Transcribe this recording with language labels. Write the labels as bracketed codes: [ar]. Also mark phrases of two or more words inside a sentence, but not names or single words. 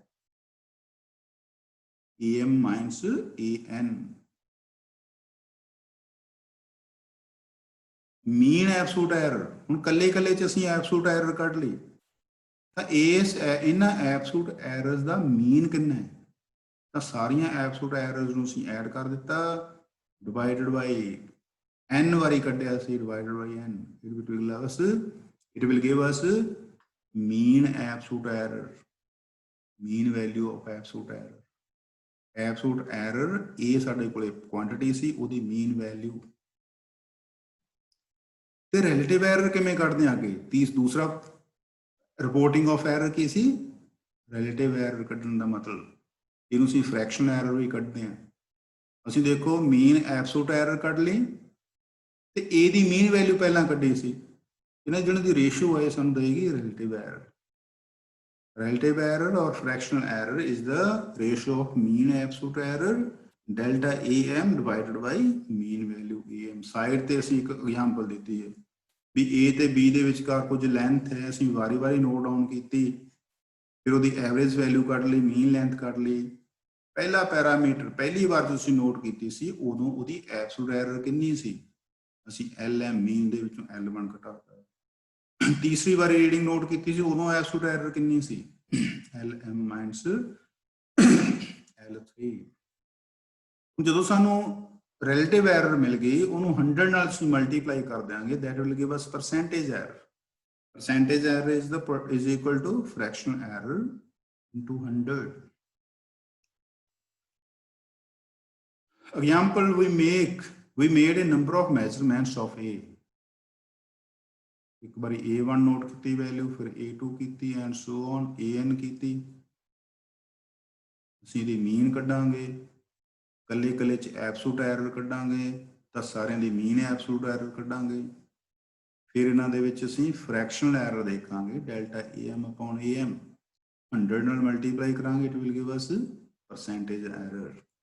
[en] AM minus AN mean absolute error [pa] ਹੁਣ ਕੱਲੇ ਚ ਅਸੀਂ [en] absolute error [pa] ਕੱਢ ਲਈ ਤਾਂ ਇਸ ਇਹਨਾਂ [en] absolute errors [pa] ਦਾ ਮੀਨ ਕਿੰਨਾ ਹੈ ਤਾਂ ਸਾਰੀਆਂ [en] absolute errors [pa] ਨੂੰ ਅਸੀਂ ਐਡ ਕਰ ਦਿੱਤਾ [en] divided by n [pa] ਵਾਰੀ ਕੱਢਿਆ ਸੀ [en] divided by n it will give us mean absolute error mean value of absolute error [pa] ਇਹ ਸਾਡੇ ਕੋਲੇ ਕੁਆਂਟੀਟੀ ਸੀ ਉਹਦੀ [en] mean value [pa] ਤੇ [en] relative error [pa] ਕਿਵੇਂ ਕੱਢਦੇ ਆ ਅੱਗੇ ਦੂਸਰਾ [en] reporting of error [pa] ਕੀ ਸੀ [en] relative error [pa] ਕੱਢਣ ਦਾ ਮਤਲਬ ਇਹਨੂੰ ਅਸੀਂ [en] fraction error [pa] ਵੀ ਕੱਢਦੇ ਆ ਅਸੀਂ ਦੇਖੋ [en] mean absolute error [pa] ਕੱਢ ਲਈ ਤੇ a ਦੀ [en] mean value [pa] ਪਹਿਲਾਂ ਕੱਢੀ ਸੀ ਇਹਨਾਂ ਜਿਹਨਾਂ ਦੀ ਰੇਸ਼ੀਓ ਹੈ ਸਾਨੂੰ ਦੇਗੀ [en] relative error relative error or fractional error is the ratio of mean absolute error delta am divided by mean value am [pa] ਸਾਈਡ ਤੇ ਅਸੀਂ ਇੱਕ ਐਗਜ਼ਾਮਪਲ ਦਿੱਤੀ ਹੈ ਵੀ a ਤੇ b ਦੇ ਵਿਚਕਾਰ ਕੁਝ ਲੈਂਥ ਹੈ ਅਸੀਂ ਵਾਰੀ-ਵਾਰੀ [en] note down [pa] ਕੀਤੀ ਫਿਰ ਉਹਦੀ [en] average value [pa] ਕੱਢ ਲਈ [en] mean length [pa] ਕੱਢ ਲਈ ਪਹਿਲਾ ਪੈਰਾਮੀਟਰ ਪਹਿਲੀ ਵਾਰ ਤੁਸੀਂ ਨੋਟ ਕੀਤੀ ਸੀ ਉਦੋਂ ਉਹਦੀ [en] absolute error [pa] ਕਿੰਨੀ ਸੀ ਅਸੀਂ lm ਮੀਨ ਦੇ ਵਿੱਚੋਂ l1 ਘਟਾਤਾ ਤੀਸਰੀ ਵਾਰੀ [en] reading note [pa] ਕੀਤੀ ਸੀ ਉਦੋਂ [en] absolute error [pa] ਕਿੰਨੀ ਸੀ [en] lm minus l3 [pa] ਜਦੋਂ ਸਾਨੂੰ [en] relative error [pa] ਮਿਲ ਗਈ ਉਹਨੂੰ 100 ਨਾਲ ਅਸੀਂ ਮਲਟੀਪਲਾਈ ਕਰ ਦਿਆਂਗੇ [en] that will give us percentage error is equal to fractional error into 100 example we made a number of measurements of a [pa] ਇੱਕ ਵਾਰੀ A1 ਨੋਟ ਕੀਤੀ ਵੈਲਿਊ ਫਿਰ A2 ਕੀਤੀ [en] and so on [pa] AN ਕੀਤੀ ਅਸੀਂ ਇਹਦੀ ਮੀਨ ਕੱਢਾਂਗੇ ਕੱਲੇ ਚ [en] absolute error [pa] ਕੱਢਾਂਗੇ ਤਾਂ ਸਾਰਿਆਂ ਦੀ [en] mean absolute error [pa] ਕੱਢਾਂਗੇ ਫਿਰ ਇਹਨਾਂ ਦੇ ਵਿੱਚ ਅਸੀਂ [en] fractional error [pa] ਦੇਖਾਂਗੇ [en] delta AM upon AM [pa] 100 ਨਾਲ ਮਲਟੀਪਲਾਈ ਕਰਾਂਗੇ [en] it will give us percentage error